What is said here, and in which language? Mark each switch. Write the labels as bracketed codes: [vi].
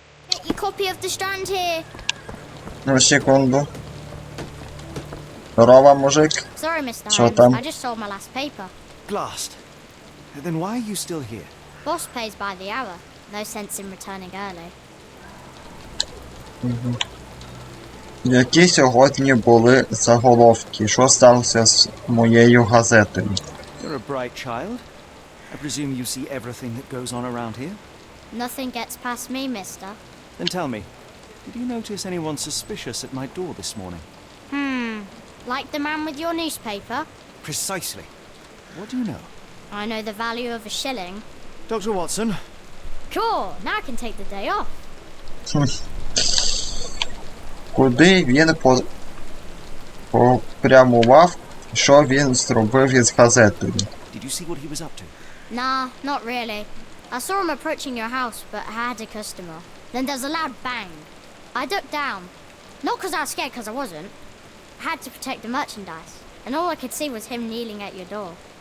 [en] Get your copy of the Strand here. [ru] Ну, секунду. Здорово, мужик. [en] Sorry, Mr. So Holmes. [uk] там? [en] I just sold my last paper. Blast. Then why are you still here? Boss pays by the hour. No sense in returning early. [uk] Які сьогодні були заголовки? Що сталося з моєю газетою? [en] You're a bright child. I presume you see everything that goes on around here? Nothing gets past me, mister. Then tell me, did you notice anyone suspicious at my door this morning? Like the man with your newspaper? Precisely. What do you know? I know the value of a shilling. Dr. Watson, Sure, now I can take the day off. [uk] Куди він попрямував? Що він зробив із газетою? [en] did you see what he was up to? Nah, not really. I saw him approaching your house, but I had a customer. Then there's a loud bang. I ducked down. Not because I was scared, because I wasn't. I had to protect the merchandise. And all I could see was him kneeling at your door.